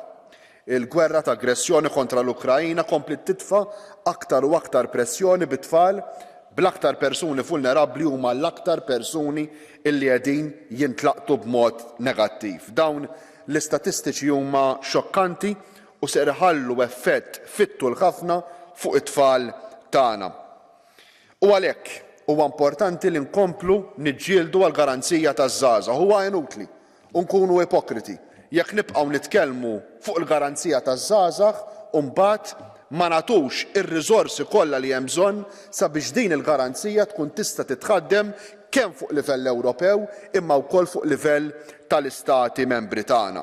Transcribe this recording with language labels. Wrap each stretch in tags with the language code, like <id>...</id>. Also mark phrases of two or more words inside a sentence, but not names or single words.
<mt>Il-gwerra ta' aggressjoni kontra l-Ukrajina komplet titfa' aktar u aktar pressjoni bit-tfal bl-aktar persuni vulnerabbli huma l-aktar persuni illi qegħdin jintlaqtu b'mod negattiv. Dawn l-istatistiċi huma xokkanti u se iħallu effett fit-tul ħafna fuq it-tfal tagħna. U għalhekk huwa importanti li nkomplu niġġieldu għall-garanzija taż-żgħażagħ. Huwa inutli u nkunu ipokriti jekk nibqgħu nitkellmu fuq il-garanzija taż-żgħażagħ u mbagħad ma nagħtux ir-riżorsi kollha li hemm bżonn sabiex din il-garanzija tkun tista' titħaddem kemm fuq livell Ewropew imma wkoll fuq livell tal-istati membri tagħna.</mt>